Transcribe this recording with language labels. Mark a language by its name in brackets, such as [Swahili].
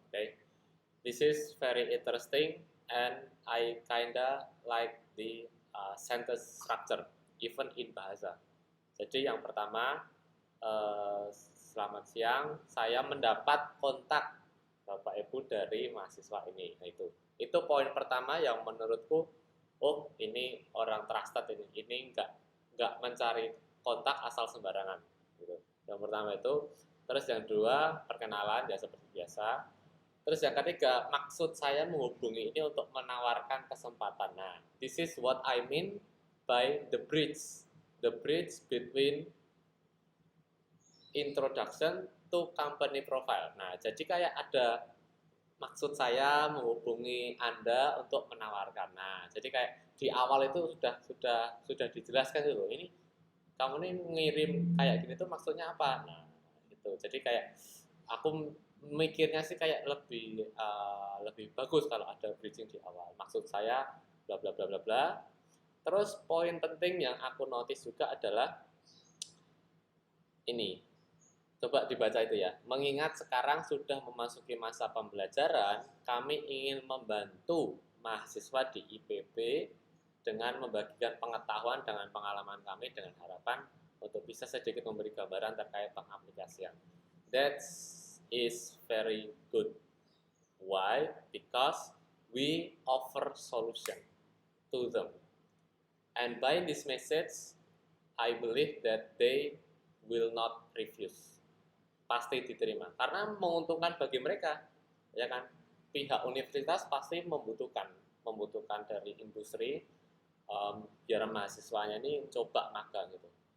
[English] Okay, this is very interesting and I kinda like the sentence structure even in bahasa. [Indonesian] Jadi yang pertama, selamat siang, saya mendapat kontak Bapak Ibu dari mahasiswa ini. Nah, itu poin pertama yang menurutku, oh ini orang trusted, ini nggak mencari kontak asal sembarangan gitu. Yang pertama itu. Terus yang kedua, perkenalan ya seperti biasa. Terus yang ketiga, maksud saya menghubungi ini untuk menawarkan kesempatan. [English] Nah, this is what I mean by the bridge between introduction to company profile. [Indonesian] Nah, jadi kayak ada maksud saya menghubungi Anda untuk menawarkan. Nah, jadi kayak di awal itu sudah dijelaskan dulu. Ini kamu nih ngirim kayak gini tuh maksudnya apa? Nah, itu. Jadi kayak aku mikirnya sih kayak lebih bagus kalau ada bridging di awal. Maksud saya bla bla bla bla bla. Terus poin penting yang aku notice juga adalah ini. Coba dibaca itu ya. Mengingat sekarang sudah memasuki masa pembelajaran, kami ingin membantu mahasiswa di IPB dengan membagikan pengetahuan dengan pengalaman kami dengan harapan untuk bisa sedikit memberi gambaran terkait pengaplikasian. [English] That is very good. Why? Because we offer solution to them. And by this message, I believe that they will not refuse. [Indonesian] Pasti diterima karena menguntungkan bagi mereka, ya kan? Pihak universitas pasti membutuhkan dari industri biar mahasiswanya ini coba magang gitu.